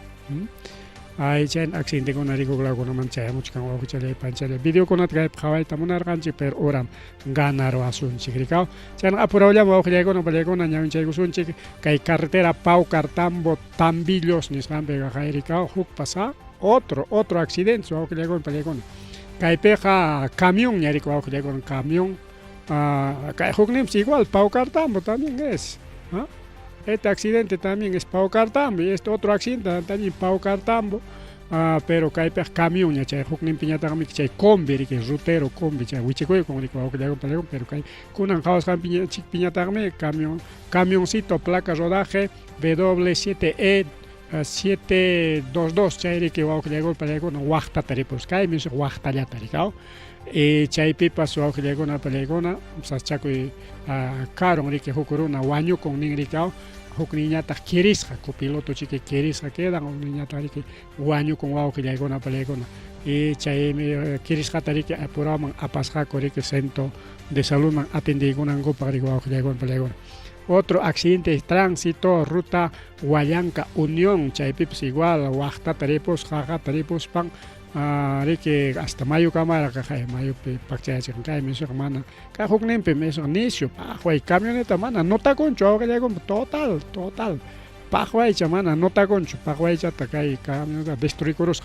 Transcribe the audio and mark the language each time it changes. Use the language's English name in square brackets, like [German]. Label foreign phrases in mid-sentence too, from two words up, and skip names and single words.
[Quechua] chay accidentekuna rikuqlawkunaman chayamuchkan wawqichalay panchalay videokunata kaypi qhawayta munarqanchik pero oram ganarwasunchik rikaw chayna apurawllaman wawqillaykuna palaykuna ñawinchaykusunchik kay carretera Paucar Tambo Tambillos nisqanpiqa kay rikaw hukpas [Spanish] otro accidente [Quechua] wawqillaykuna palaykuna kaypiqa camión ña riki wawqillaykuna camión kay hukninpas [Spanish] igual Paucar Tambo también es este accidente también es Paucar Tambo y este otro accidente también Paucar Tambo pero [Quechua] kaypiqa camión ña chay hukninpi ñataqmi chay combi riki [Spanish] rutero combi [Quechua] chay wichikuykun riki wawqillaykuna palaykuna pero kay kunan qhawasqanpi ñataqmi [Spanish] camioncito placa rodaje [Quechua] W7E 722 chay riki wawqillaykuna palaykuna waqtata ripus kaymi waqtallata rikaw chaypipas wawqillaykuna palaykuna saschakuy karon riki huk runa wañukun nin rikaw huk niñataq kirisqa copiloto chiki kirisqa quedan huk niñataq riki wañukun wawqillaykuna palaykuna y chaymi kirisqata riki apuraman apasqaku riki [Spanish] centro de saludman [Quechua] atendiykunankupak riki wawqillaykuna palaykuna [Spanish] otro accidente de tránsito ruta Huallanca Unión [Quechua] chaypipas igual waqtata ripus qaqata ripuspan riki hasta mayu kamaraqa kay mayupi pakchayachkan kaymi mana kay hukninpi nishu paqway camioneta mana notakunchu wawqillaykuna total paqwaycha mana notakunchu paqwaychata kay camioneta destruikurusqa